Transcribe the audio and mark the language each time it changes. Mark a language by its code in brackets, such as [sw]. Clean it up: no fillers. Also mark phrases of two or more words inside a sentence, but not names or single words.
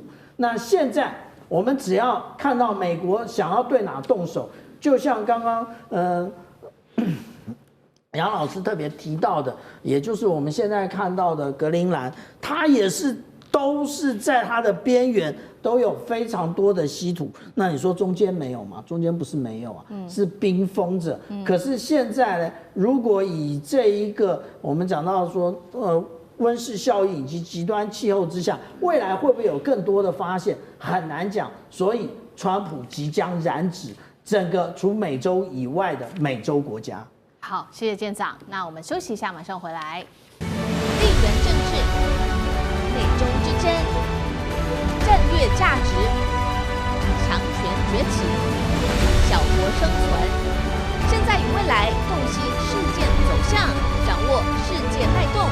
[zh] 那現在我們只要看到美國想要對哪動手，就像剛剛楊老師特別提到的，也就是我們現在看到的格陵蘭，它也是都是在它的邊緣都有非常多的稀土。那你說中間沒有嗎？中間不是沒有啊，是冰封着。可是現在呢，如果以這一個我們講到說溫室效應以及極端氣候之下，未來会不会有更多的發現，很難講。所以川普即將染指整個除美洲以外的美洲國家。好，謝謝艦長。那我們休息一下，馬上回來。地緣政治、美中之爭、戰略價值、強權崛起、小國生存，現在與未來洞悉事件走向，掌握世界脈動。